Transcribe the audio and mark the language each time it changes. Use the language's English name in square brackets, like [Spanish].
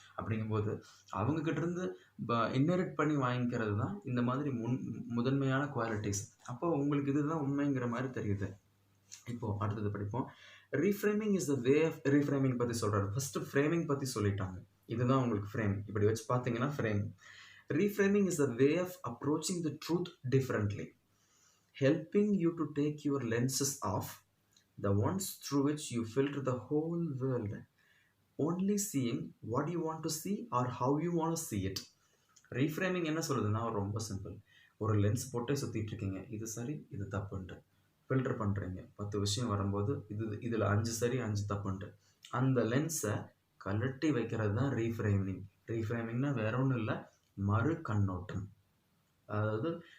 [Tamil] அப்படிங்கும்போது அவங்கக்கிட்டேருந்து இன்ஹெரிட் பண்ணி வாங்கிக்கிறது தான் இந்த மாதிரி முதன்மையான குவாலிட்டிஸ். அப்போ உங்களுக்கு இதுதான் உண்மைங்கிற மாதிரி தெரியுது. இப்போது அடுத்தது படிப்போம். [English] reframing is the way of reframing [Tamil] பற்றி சொல்கிறாரு. ஃபஸ்ட்டு ஃப்ரேமிங் பற்றி சொல்லிட்டாங்க. இதுதான் உங்களுக்கு ஃப்ரேம். இப்படி வச்சு பார்த்தீங்கன்னா frame. [English] Reframing is a way of approaching the truth differently, helping you to take your lenses off, the ones through which you filter the whole world, only seeing what you want to see or how you want to see it. [Tamil] Reframing என்ன சொல்லுதுன்னா ரொம்ப simple. ஒரு lens போட்டே சுற்றிட்டு இருக்கீங்க, இது சரி இது தப்புன்ட்டு ஃபில்டர் பண்ணுறீங்க. 10 விஷயம் வரும்போது இதில் 5 சரி 5 தப்புன்ட்டு அந்த லென்ஸை கலட்டி வைக்கிறது தான் ரீஃப்ரேமிங். ரீஃப்ரேமிங்னா வேற ஒன்றும் இல்லை, மறு கண்ணோட்டம். அதாவது